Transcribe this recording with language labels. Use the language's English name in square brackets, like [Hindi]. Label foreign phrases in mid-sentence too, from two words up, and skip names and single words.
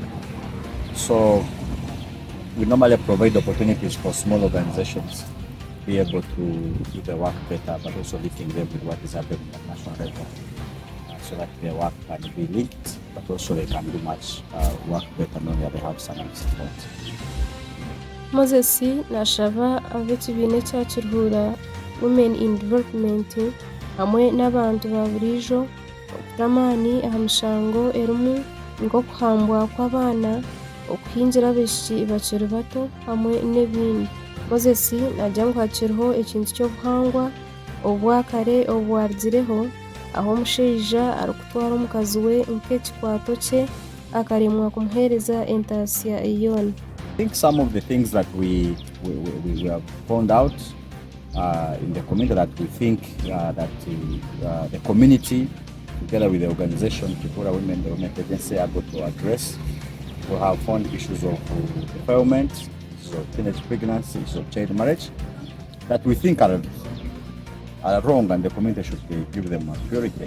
[English] So we normally provide opportunities for small organizations to be able to do their work better, but also linking them with what is happening at national level, so that their work can be linked, but also they can do much work better knowing that they have someone support. [Nyankole] Moses nashaba ab'ekibiina kya Kiruhura Women in Development hamwe n'abantu ba buriijo okuta amaani aha mishango erimu nk'okuhambwa kw'abaana, okuhingira abaishiki bakiri bato hamwe n'ebindi. Moses nagira ngu hakiriho ekintu ky'obuhangwa obwakare obwarugireho aho omushaija arikutwara omukazi we nk'ekikwato kye akaremwa kumuheereza entaasya yoona. [English] I think some of the things that we have found out in the community that we think that the community, together with the organization Kiruhura Women Development Agency, are able to address. We have found issues of defilement, issues of teenage pregnancy, issues of child marriage, that we think are wrong, and the community should give them a priority.